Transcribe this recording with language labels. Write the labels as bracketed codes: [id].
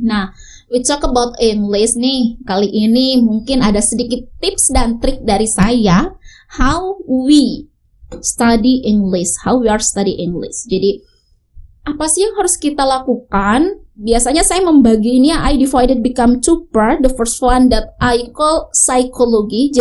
[en] Nah, we talk about English nih. [id] Kali ini mungkin ada sedikit tips dan trik dari saya [en] how we study English, [id] how we are study English. Jadi, apa sih yang harus kita lakukan? Biasanya saya membagi ini, [en] I divided become two part. The first one that I call psychology.